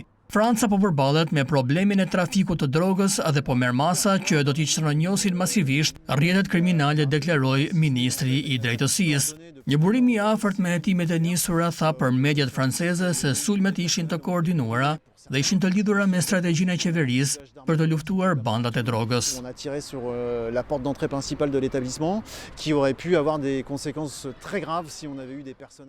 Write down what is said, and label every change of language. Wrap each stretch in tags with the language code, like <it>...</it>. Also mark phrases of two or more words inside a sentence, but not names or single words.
<sq>Franca po përballet me problemin e trafikut të drogës dhe po merr masa që do t'i çrënjosin masivisht rrjetet kriminale, deklaroi ministri i drejtësisë. Një burim i afërt me hetimet e nisura tha për mediat franceze se sulmet ishin të koordinuara dhe ishin të lidhura me strategjinë e qeverisë për të luftuar bandat e drogës.</sq> <fr>On a tiré sur la porte d'entrée principale de l'établissement qui aurait pu avoir des conséquences très graves si on avait eu des personnels</fr>